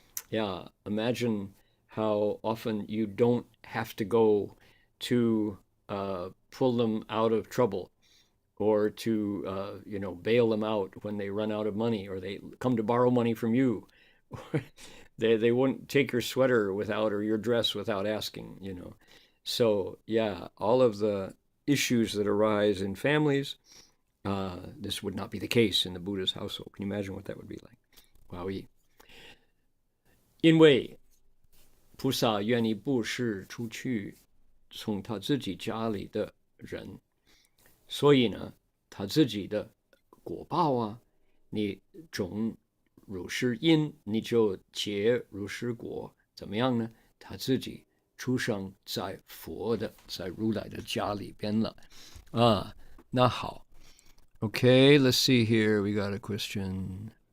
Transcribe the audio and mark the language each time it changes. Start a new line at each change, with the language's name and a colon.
English: Yeah, imagine how often you don't have to go to pull them out of trouble or to bail them out when they run out of money or they come to borrow money from you. They wouldn't take your sweater without or your dress without asking, So yeah, all of the issues that arise in families, this would not be the case in the Buddha's household. Can you imagine what that would be like? Wow.
Chinese: 因为菩萨愿意布施出去从他自己家里的人，所以呢，他自己的果报啊，你种如是因，你就结如是果，怎么样呢？他自己出生在佛的，在如来的家里边了啊。那好
English: ，Okay, let's see here. We got a question.